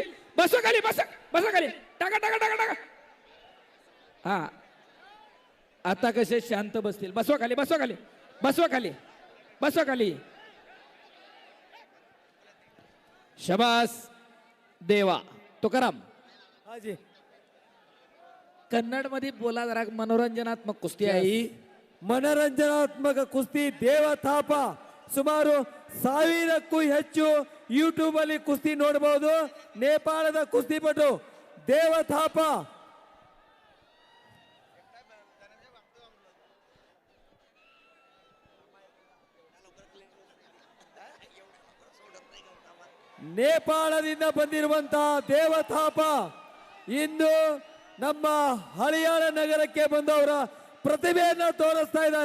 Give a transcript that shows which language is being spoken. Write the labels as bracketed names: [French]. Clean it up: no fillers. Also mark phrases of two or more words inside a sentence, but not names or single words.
[Marathi] बसवा खाली, बसा बसा खाली. टाका टाका टाका टाका. हा आता कसे शांत बसतील. बसवा खाली, बसवा खाली, बसवा खाली, बसवा खाली. शबास देवा. तुकाराम हाजी कन्नड मध्ये बोला जरा. मनोरंजनात्मक कुस्ती आहे. [Kannada] ಮನರಂಜನಾತ್ಮಕ ಕುಸ್ತಿ. ದೇವ ಥಾಪ ಸುಮಾರು 1000ಕ್ಕೂ ಹೆಚ್ಚು ಯೂಟ್ಯೂಬ್ ಅಲ್ಲಿ ಕುಸ್ತಿ ನೋಡಬಹುದು. ನೇಪಾಳದ ಕುಸ್ತಿಪಟು ದೇವ ಥಾಪ. ನೇಪಾಳದಿಂದ ಬಂದಿರುವಂತಹ ದೇವ ಥಾಪ ಇಂದು ನಮ್ಮ ಹಳಿಯಾಳ ನಗರಕ್ಕೆ ಬಂದವರ ಪ್ರತಿಭೆಯನ್ನು ತೋರಿಸ್ತಾ ಇದ್ದಾರೆ.